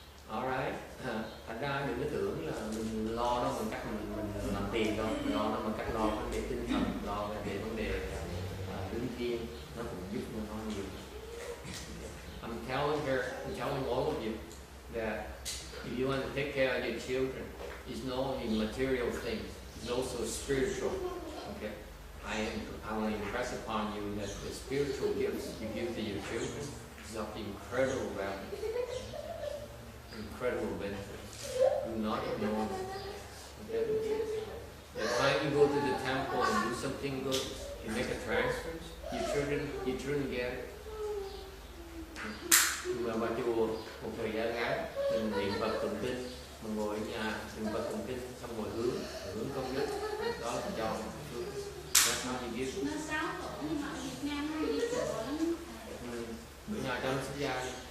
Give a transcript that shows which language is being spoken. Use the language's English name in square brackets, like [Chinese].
[Vietnamese] Alright, thành ra đừng có tưởng là mình lo đó bằng cách mình làm tiền đâu, mình lo đó bằng cách lo vấn đề tinh thần, lo về vấn đề đứng thiên, nó cũng giúp nó nhiều. [English] I'm telling all of you that if you want to take care of your children, it's not only material things, it's also spiritual. Okay, I want to impress upon you that the spiritual gifts you give to your children is of incredible value. Incredible benefits. Do not ignore them. Okay? The time you go to the temple and do something good, you make a transfer, your children get it. [Vietnamese] Nhưng mà vào chùa một thời gian ngắn, mình niệm Phật tụng kinh, mình ngồi ở nhà niệm Phật tụng kinh, xong rồi hướng công đức, đó là cho [English] that's how you give. [Vietnamese] Nó 6 tuổi nhưng mà ở Việt Nam nó đi chùa lắm. Bữa nhà cho nó xuất gia đi.